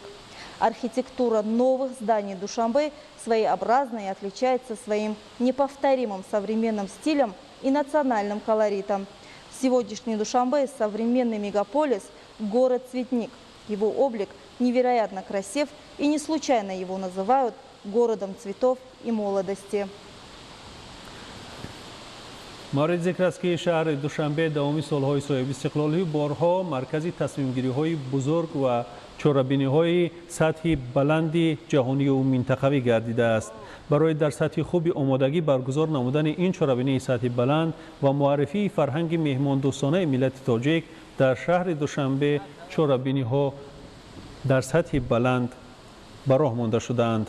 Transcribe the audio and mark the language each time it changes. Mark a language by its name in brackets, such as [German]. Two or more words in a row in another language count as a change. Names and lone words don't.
[Russian] Архитектура новых зданий Душанбе своеобразна и отличается своим неповторимым современным стилем и национальным колоритом. Сегодняшний Душанбе – современный мегаполис, город-цветник. Его облик невероятно красив, и не случайно его называют городом цветов и молодости. [Tajik] مورد ذکر است که شهر دوشنبه دوامی سالهای صاحب استقلالی بارها مرکزی تصمیم‌گیری‌های بزرگ و چاره‌بینی‌های سطح بلند جهانی و منطقوی گردیده است. برای در سطح خوبی آمادگی برگزار نمودن این چاره‌بینی سطح بلند و معرفی فرهنگ مهمان دوستانه ملت تاجیک در شهر دوشنبه چاره‌بینی‌ها در سطح بلند به راه مانده شدند.